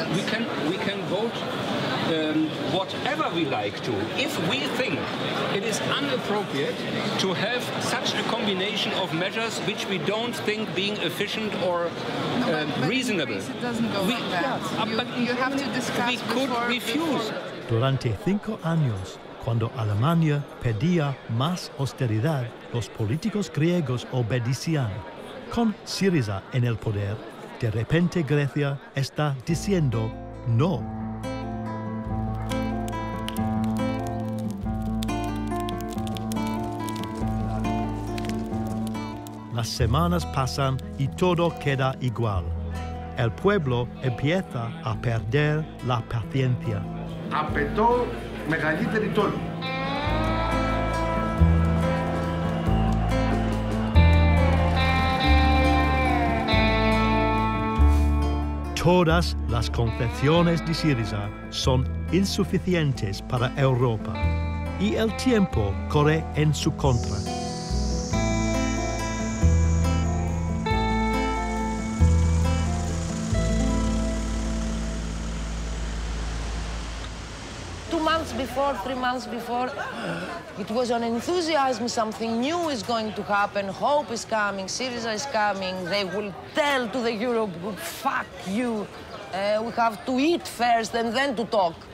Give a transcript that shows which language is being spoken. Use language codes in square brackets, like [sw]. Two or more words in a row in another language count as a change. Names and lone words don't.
[en] We can vote whatever we like to. If we think it is inappropriate to have such a combination of measures which we don't think being efficient or reasonable. It doesn't go like that. You have to discuss. We could refuse. [es] Durante 5 años, cuando Alemania pedía más austeridad, los políticos griegos obedecían. Con Syriza en el poder, de repente Grecia está diciendo no. Las semanas pasan y todo queda igual. El pueblo empieza a perder la paciencia. [el] Απαιτώ μεγαλύτερη τόλμη. [es] Todas las concesiones de Syriza son insuficientes para Europa y el tiempo corre en su contra. [en] Before, 3 months before, it was an enthusiasm, something new is going to happen, hope is coming, Syriza is coming, they will tell to the Euro group, fuck you, we have to eat first and then to talk.